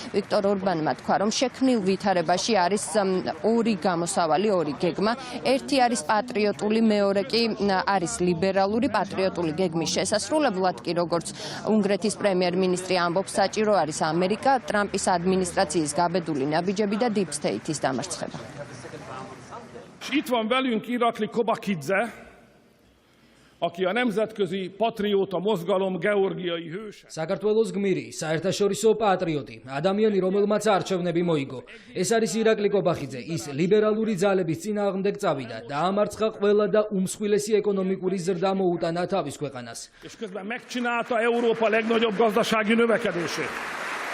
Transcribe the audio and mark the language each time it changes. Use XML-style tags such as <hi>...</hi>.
<ka>ვიქტორ ორბანმა თქვა, რომ შექმნილ ვითარებაში არის ორი გამოსავალი, ორი გეგმა. ერთი არის პატრიოტული, მეორე კი არის ლიბერალური. პატრიოტული გეგმის შესასრულებლად კი, როგორც უნგრეთის პრემიერ-მინისტრი ამბობს, საჭირო არის ამერიკა, ტრამპის ადმინისტრაციის გაბედული ნაბიჯები და Deep State-ის დამარცხება.</ka> <hu>Itt van velünk Irakli Kobakidze, aki a nemzetközi patrióta mozgalom georgiai hőse.</hu> <ka>საქართველოს გმირი, საერთაშორისო პატრიოტი, ადამიანი, რომელმაც არჩევნები მოიგო. ეს არის ირაკლი კობახიძე, ის ლიბერალური ძალების წინააღმდეგ წავიდა, დაამარცხა ყველა და უმსხვილესი ეკონომიკური ზრდა მოუტანა თავის ქვეყანას.</ka> <hu>És közben megcsinálta Európa legnagyobb gazdasági növekedését.</hu>